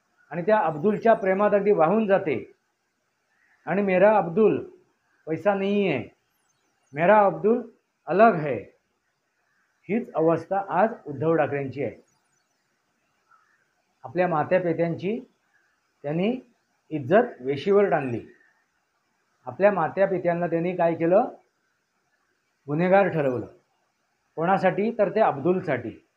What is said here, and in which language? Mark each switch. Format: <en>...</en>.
<mr>आणि त्या अब्दुलच्या प्रेमात अगदी वाहून जाते.</mr> <hi>आणि मेरा अब्दुल पैसा नहीं है, मेरा अब्दुल अलग है.</hi> <mr>हीच अवस्था आज उद्धव ठाकरेंची आहे. आपल्या मात्या पित्यांची त्यांनी इज्जत वेशीवर टांगली. आपल्या मात्या पित्यांना त्यांनी काय केलं? गुन्हेगार ठरवलं. कोणासाठी? तर ते अब्दुलसाठी.</mr>